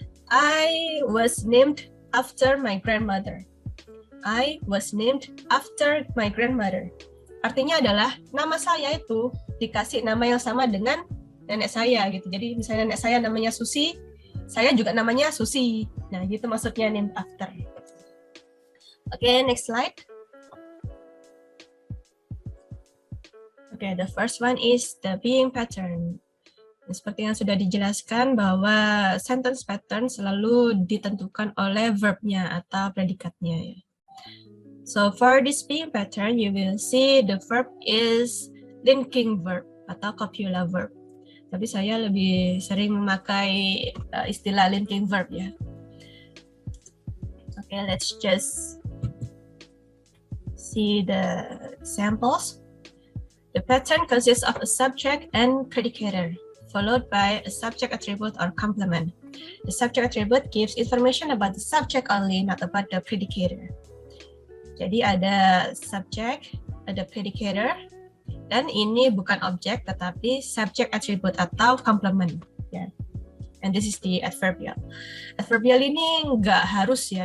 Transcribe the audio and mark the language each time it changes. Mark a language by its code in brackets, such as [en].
[en] I was named after my grandmother. I was named after my grandmother. [id] Artinya adalah nama saya itu dikasih nama yang sama dengan nenek saya gitu. Jadi misalnya nenek saya namanya Susi, saya juga namanya Susi. Nah, gitu maksudnya [en] named after. Okay, next slide. Okay, the first one is the being pattern. [id] Seperti yang sudah dijelaskan bahwa sentence pattern selalu ditentukan oleh verbnya atau predikatnya ya. [en] So for this being pattern, you will see the verb is linking verb atau copula verb. [id] Tapi saya lebih sering memakai istilah linking verb ya. [en] Okay, let's just see the examples. The pattern consists of a subject and predicator, followed by a subject attribute or complement. The subject attribute gives information about the subject only, not about the predicator. [id] Jadi ada subject, ada predicator, dan ini bukan objek tetapi subject attribute atau complement. Ya. [en] And this is the adverbial. [id] Adverbial ini nggak harus ya.